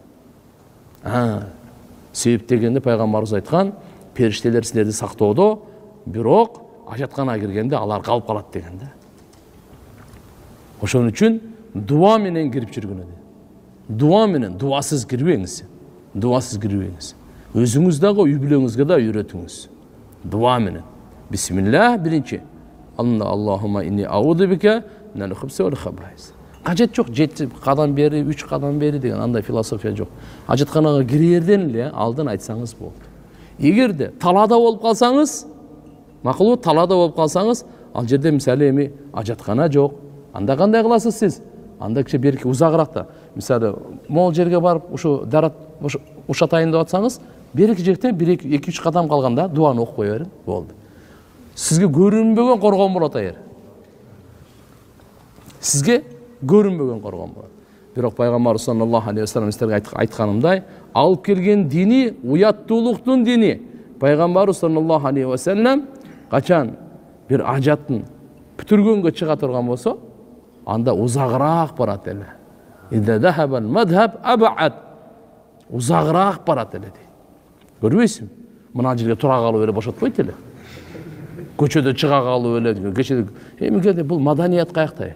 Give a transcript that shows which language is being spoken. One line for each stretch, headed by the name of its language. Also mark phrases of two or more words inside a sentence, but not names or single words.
Kyrgyz: Себеп дегенде пайгамбарыбыз айткан, периштелер силерди сактоодо, бирок ажатканага киргенде алар калып калат дегенде. Ошон үчүн дуа менен кирип жүргөн эди. Дуа менен, дуасыз кирбеңиз. Дуасыз кирбеңиз. Өзүңүз дагы үй бүлөңүзгө да үйрөтүңүз. Дуа менен. Бисмилlah биринчи.
Arabic: اللهم إني أعوذ بك من الخبث والخبائث.
Kyrgyz: Кажет жок, 7 кадам бери, 3 кадам бери деген андай философия жок. Ажатканага кирерден эле алдын айтсаңыз болду. Эгерде талаада болуп калсаңыз, макулу талаада болуп калсаңыз, ал жерде мисалы эми ажаткана жок. Анда кандай кыласыз сиз? Анда кичи берки узагыракта. Мисалы, мол жерге барып, ушу дарат ушатайын деп атсаңыз, берки жерден 1-2-3 кадам калганда дуаны окуп кое бериң, болду. Сизге көрүнбөгөн коргон болот айыр. Сизге көрүнбөгөн коргон болот. Бирок пайгамбар
Arabic: صلى الله عليه وسلم
Kyrgyz: сиздерге айтканымдай, алып келген дини уяттуулуктун дини. Пайгамбар
Arabic: صلى الله عليه وسلم
Kyrgyz: качан бир ажатын бүтүргөнгө чыга турган болсо, анда узагыраак барат эле.
Arabic: إذا ذهب المذهب أبعد.
Kyrgyz: Узагыраак барат эле дейт. Көрбөйсүңбү? Мына жерге тура калып эле бошотпойт эле. Көчөдө чыга калып эле, кече эмгеде бул маданият каякта?